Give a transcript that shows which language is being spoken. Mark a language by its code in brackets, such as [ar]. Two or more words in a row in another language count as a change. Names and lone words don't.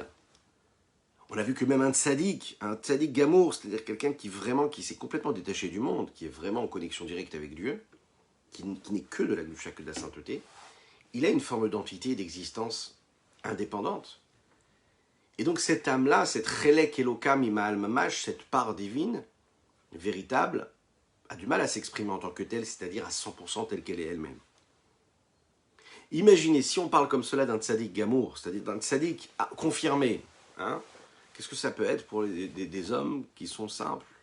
[fr] On a vu que même un [he] צדיק גמור, [fr] c'est-à-dire quelqu'un qui s'est complètement détaché du monde, qui est vraiment en connexion directe avec Dieu, qui n'est que de la gdusha, que de la sainteté, il a une forme d'entité et d'existence indépendante. Et donc cette âme-là, cette [he] חלק אלוקה ממעל ממש, [fr] cette part divine, véritable, a du mal à s'exprimer en tant que telle, c'est-à-dire à 100% telle qu'elle est elle-même. Imaginez, si on parle comme cela d'un [he] צדיק גמור, [fr] c'est-à-dire d'un tzaddik confirmé, qu'est-ce que ça peut être pour des hommes qui sont simples?